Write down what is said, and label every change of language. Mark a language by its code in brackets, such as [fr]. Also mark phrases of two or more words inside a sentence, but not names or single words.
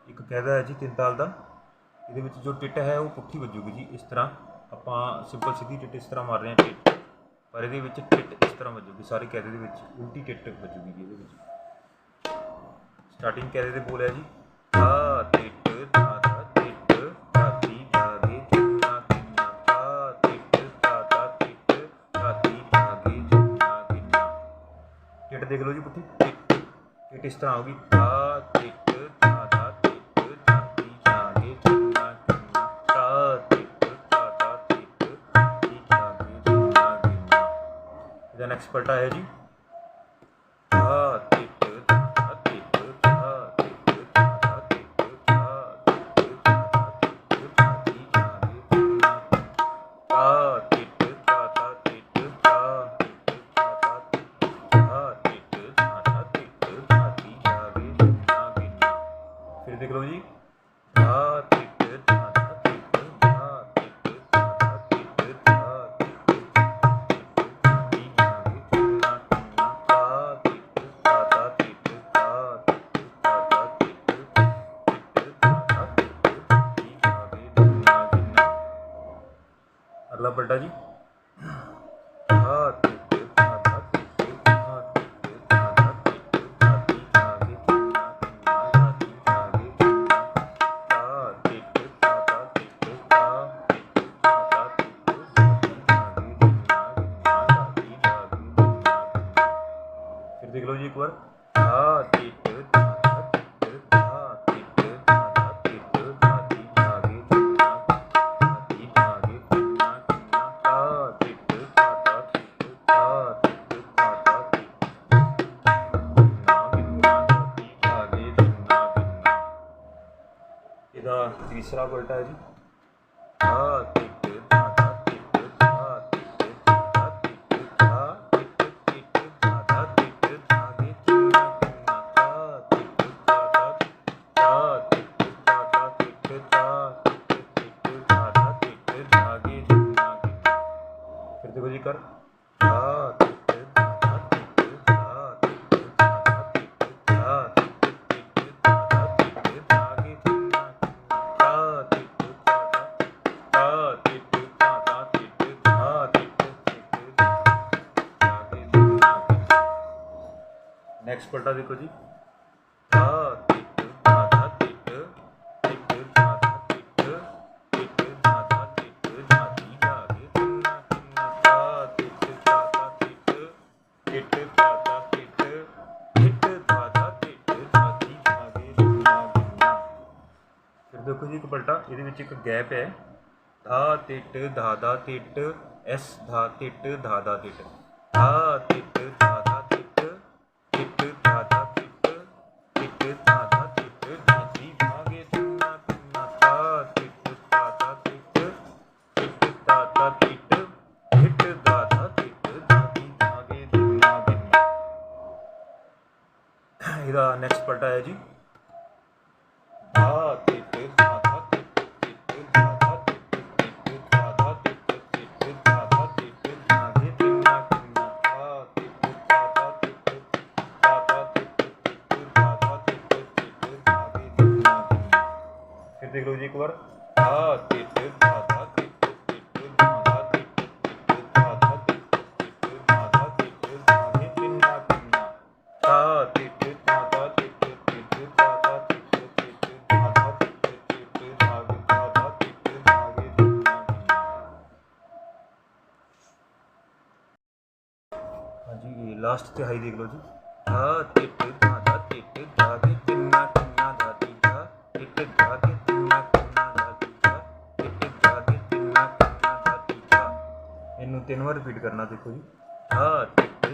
[hi] कहता है जी 3 ताल का, ये जो टिट है वो पुट्ठी वजूगी जी। इस तरह आप सिंपल सीधी टिट इस तरह मार रहे हैं टिट, पर ये टिट इस तरह वजूगी, सारे कैदे उल्टी टिट वजूगी जी। ये स्टार्टिंग कैदे बोल है जी धा टिट धा धा टिट धाती धागे झुन्ना गिन्ना, धा टिट धा धा टिट धाती धागे झुन्ना गिन्ना। टिट देख लो जी पुट्ठी, टिट इस तरह होगी धा टिट धा धा टिट धाती धागे झुन्ना गिन्ना, धा टिट धा धा टिट धाती धागे झुन्ना गिन्ना। इसका नेक्स्ट पलटा है जी धा टिट धा धा टिट धा टिट धा धा टिट धा टिट धा धा टिट धाती धागे झुन्ना, धा टिट धा धा टिट धा टिट धा धा टिट धा टिट धा धा टिट धाती धागे झुन्ना गिन्ना। फिर देख लो जी धा टिट धा धा टिट धा टिट धा धा टिट धा टिट धाती धागे झुन्ना गिन्ना, धा टिट धा धा टिट धा टिट धा धा टिट धा धा टिट धाती धागे झुन्ना गिन्ना। अगला पलटा जी धा टिट धा धा टिट धा टिट धा धा टिट धाती धागे झुन्ना गिन्ना, धाती धागे झुन्ना, धा टिट धा धा टिट धा टिट धा धा टिट धाती धागे झुन्ना गिन्ना, धाती धागे झुन्ना गिन्ना। फिर देख लो जी एक बार धा टिट धा धा टिट धा टिट धा धा टिट धाती धागे झुन्ना, धाती धागे झुन्ना गिन्ना, धा टिट धा धा टिट धा टिट धा धा टिट झुन्ना गिन्ना, धाती धागे झुन्ना गिन्ना। ਇਹਦਾ तीसरा पलटा है जी धा टिट धा धा टिट धा टिट धा धा टिट धा टिट टिट धा धा टिट धागे झुन्ना गिन्ना, धा टिट धा धा धा टिट धा धा टिट धा टिट टिट धा धा टिट धागे झुन्ना गिन्ना। फिर देखो जी कर धा टिट धा धा टिट धा टिट धा धा टिट धा टिट टिट धा धा टिट धागे झुन्ना गिन्ना, धा टिट धा धा धा टिट धा धा टिट धा टिट टिट धागे झुन्ना गिन्ना। नेक्स्ट पलटा देखो जी धा टिट धा धा टिट टिट धा धा टिट टिट धा धा टिट धाती धागे झुन्ना गिन्ना, धा टिट धा धा टिट टिट धा धा टिट टिट धा धा टिट धाती धागे झुन्ना गिन्ना। फिर देखो जी एक पलटा, [pa] ਇਹਦੇ ਵਿੱਚ ਇੱਕ ਗੈਪ ਹੈ [hi] धा टिट धा धा टिट एस धा टिट धा धा टिट, धा टिट धा धा टिट टिट धा धा टिट टिट धा धा टिट धाती धागे झुन्ना गिन्ना, धा टिट धा धा टिट टिट धा धा टिट टिट धा धा टिट धाती धागे झुन्ना गिन्ना। ਇਹਦਾ नेक्स्ट पलटा है जी धा टिट धा धा टिट टिट धा धा टिट टिट धा धा टिट टिट धा धा टिट धागे झुन्ना गिन्ना, धा टिट धा धा टिट धा धा टिट टिट धा धा टिट टिट धागे झुन्ना गिन्ना। फिर देख लो जी एक बार धा टिट धा धा टिट टिट धा धा टिट टिट धा धा टिट टिट धा धा टिट धागे झुन्ना गिन्ना, धा टिट धा धा टिट टिट धा धा टिट टिट धा धा टिट टिट धागे धा धा टिट धागे झुन्ना गिन्ना। हाँ जी लास्ट तिहाई देख लो जी धा टिट धा धा टिट धागे झुन्ना गिन्ना, धाती धा टिट धागे झुन्ना गिन्ना, धाती धा टिट धागे झुन्ना गिन्ना, धाती धा। इनू 3 बार रिपीट करना देखो जी धा टिट